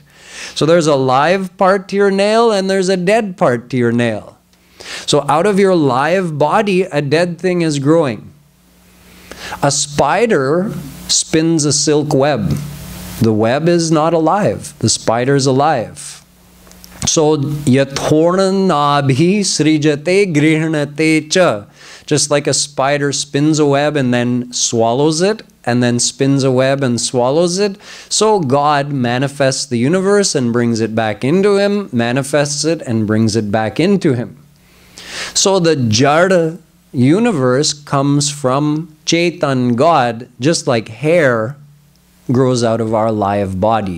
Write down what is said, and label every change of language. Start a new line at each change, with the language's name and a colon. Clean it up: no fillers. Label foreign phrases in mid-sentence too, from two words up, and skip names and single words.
English: So there's a live part to your nail and there's a dead part to your nail. So out of your live body, a dead thing is growing. A spider spins a silk web. The web is not alive. The spider is alive. So,
Sanskrit: yathorna nabhi srijate grihnate cha.
English: Just like a spider spins a web and then swallows it, and then spins a web and swallows it, so God manifests the universe and brings it back into him, manifests it and brings it back into him. So the Jada universe comes from Chetan, God, just like hair grows out of our live body.